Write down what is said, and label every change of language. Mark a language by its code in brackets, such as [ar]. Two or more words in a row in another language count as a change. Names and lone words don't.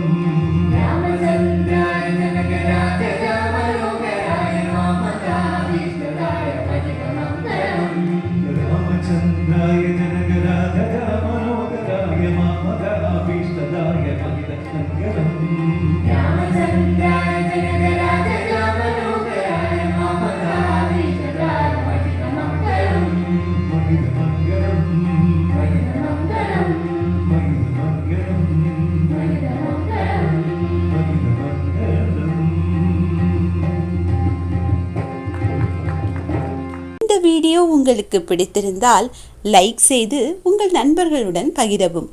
[sa] रामचन्द्राय जनकराजमनोहराय मामकाभीष्टदाय महितमङ्गलम्. रामचन्द्राय जनकराजमनोहराय मामकाभीष्टदाय महितमङ्गलम्. रामचन्द्राय जनकराजमनोहराय मामकाभीष्टदाय [ta] இந்த வீடியோ உங்களுக்கு பிடித்திருந்தால் லைக் செய்து உங்கள் நண்பர்களுடன் பகிரவும்.